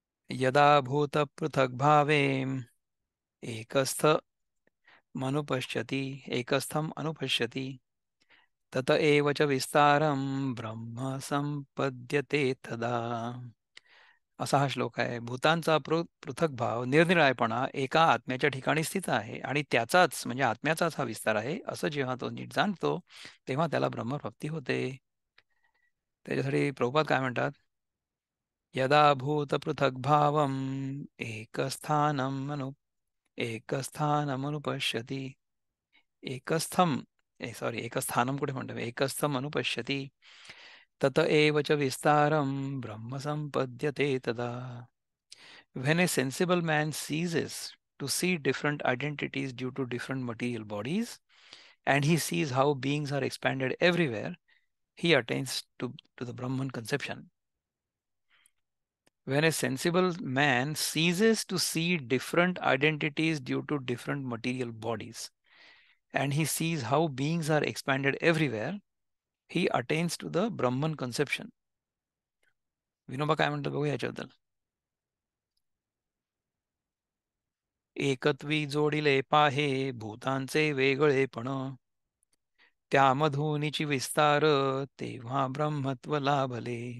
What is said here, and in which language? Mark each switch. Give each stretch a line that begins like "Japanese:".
Sanskrit: यदा भूत पृथक भावे, एकस्थ मनुपश्यति, एकस्थम अनुपश्यति, तत एव च विस्तारम ब्रह्म संपद्यते तदा.
Marathi: असा हा श्लोक आहे. भूतांचा पृथक भाव, निरनिराळेपणा एका आत्म्याच्या ठिकाणी स्थित आहे आणि त्याचाच म्हणजे आत्म्याचाच हा विस्तार आहे, असं जेव्हा तो नीट जाणतो तेव्हा त्याला ब्रह्मप्राप्ती होते. त्याच्यासाठी प्रभुपाद काय म्हणतात?
Sanskrit: यदा भूतपृथग्भावम् एकस्थानमनुपश्यति एकस्थानं
Marathi: कुठे म्हणतो
Sanskrit: एकस्थम् अनुपश्यति तत एव च विस्तारं ब्रह्म संपद्यते तदा.
English: When a sensible man ceases to see different identities due to different material bodies, and he sees how beings are expanded everywhere, he attains to the Brahman conception. When a sensible man ceases to see different identities due to different material bodies, and he sees how beings are expanded everywhere, he attains to the Brahman conception.
Marathi: Vinoba काय म्हणतात बघू याच्याबद्दल. एकत्वी जोडिले पाहे भूतांचे वेगळेपण, त्यामधूनिची विस्तार तेव्हा ब्रह्मत्व लाभले.